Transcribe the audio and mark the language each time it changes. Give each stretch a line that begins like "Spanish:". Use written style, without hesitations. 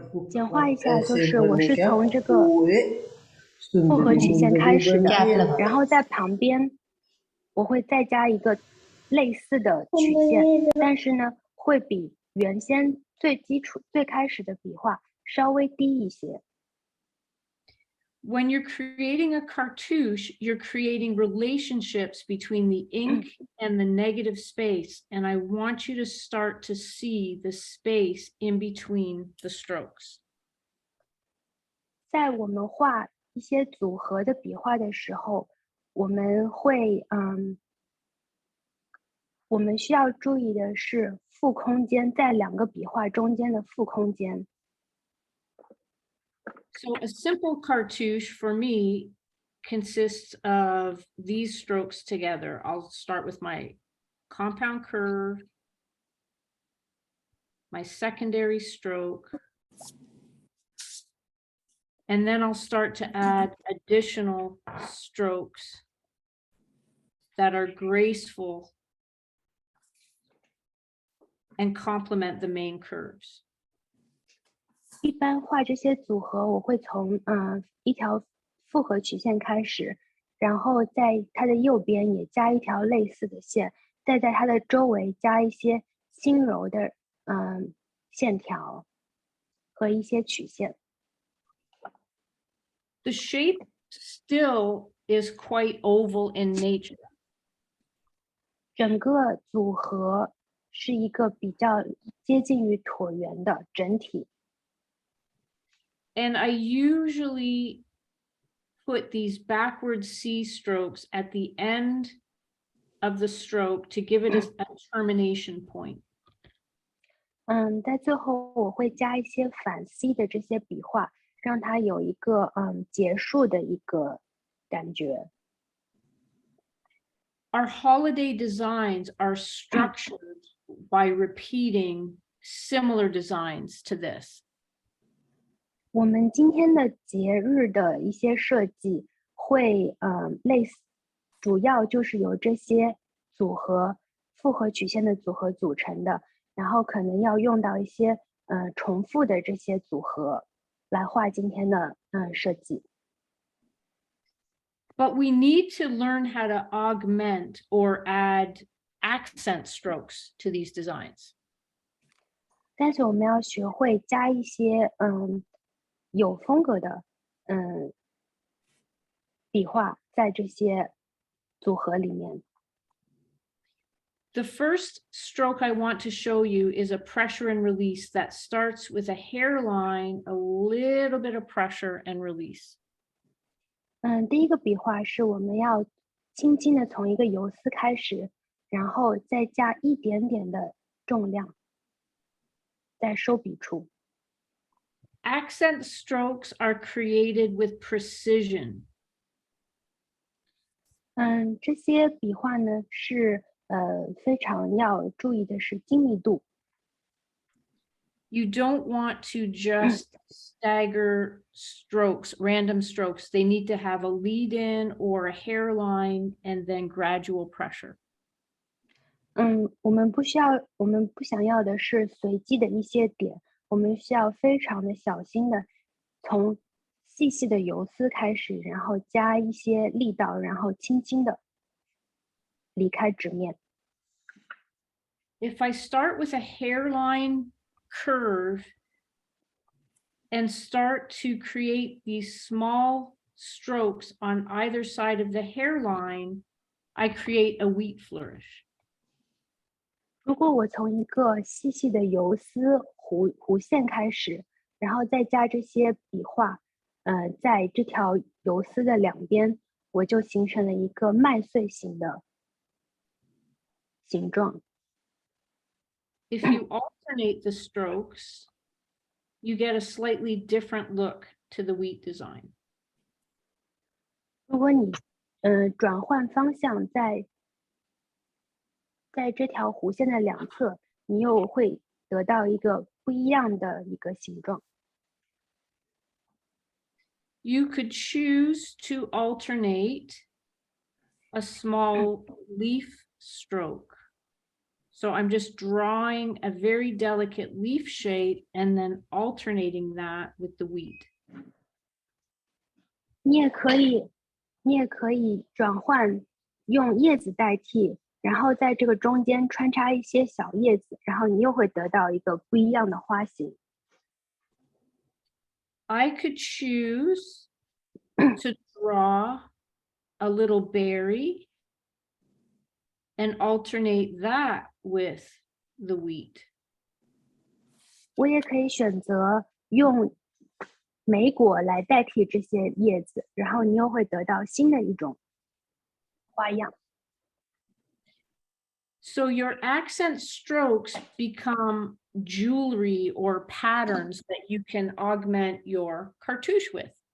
Chinese: 简化一下，就是我是从这个复合曲线开始的，然后在旁边我会再加一个类似的曲线，但是呢，会比原先最开始的笔画稍微低一些。
English: When you're creating a cartouche, you're creating relationships between the ink and the negative space. And I want you to start to see the space in between the strokes.
Chinese: 在我们画一些组合的笔画的时候，我们需要注意的是负空间，在2个笔画中间的负空间。
English: So a simple cartouche for me consists of these strokes together. I'll start with my compound curve, my secondary stroke, and then I'll start to add additional strokes that are graceful and complement the main curves.
Chinese: 一般画这些组合，我会从一条复合曲线开始，然后在它的右边也加一条类似的线，再在它的周围加一些轻柔的线条和一些曲线。
English: The shape still is quite oval in nature.
Chinese: 整个组合是一个比较接近于椭圆的整体。
English: And I usually put these backward C strokes at the end of the stroke to give it a termination point.
Chinese: 在最后我会加一些反 C 的这些笔画，让它有一个结束的一个感觉。
English: Our holiday designs are structured by repeating similar designs to this.
Chinese: 我们今天的节日的一些设计会类似，主要就是由这些复合曲线的组合组成的，然后可能要用到一些重复的这些组合来画今天的设计。
English: But we need to learn how to augment or add accent strokes to these designs.
Chinese: 但是我们要学会加一些有风格的笔画在这些组合里面。
English: The first stroke I want to show you is a pressure and release that starts with a hairline, a little bit of pressure and release.
Chinese: 第一个笔画是我们要轻轻的从一个游丝开始，然后再加一点点的重量，在收笔处。
English: Accent strokes are created with precision.
Chinese: 这些笔画呢是非常要注意的是精密度。
English: You don't want to just stagger strokes, random strokes. They need to have a lead in or a hairline and then gradual pressure.
Chinese: 我们不想要的是随机的一些点，我们需要非常的小心的从细细的游丝开始，然后加一些力道，然后轻轻的离开纸面。
English: If I start with a hairline curve and start to create these small strokes on either side of the hairline, I create a wheat flourish.
Chinese: 如果我从一个细细的游丝弧线开始，然后再加这些笔画，在这条游丝的两边，我就形成了一个麦穗形的形状。
English: If you alternate the strokes, you get a slightly different look to the wheat design.
Chinese: 如果你转换方向，在这条弧线的两侧，你又会得到一个不一样的一个形状。
English: You could choose to alternate a small leaf stroke. So I'm just drawing a very delicate leaf shape and then alternating that with the wheat.
Chinese: 你也可以转换用叶子代替，然后在这个中间穿插一些小叶子，然后你又会得到一个不一样的花型。
English: I could choose to draw a little berry and alternate that with the wheat.
Chinese: 我也可以选择用莓果来代替这些叶子，然后你又会得到新的一种花样。
English: So your accent strokes become jewelry or patterns that you can augment your cartouche with.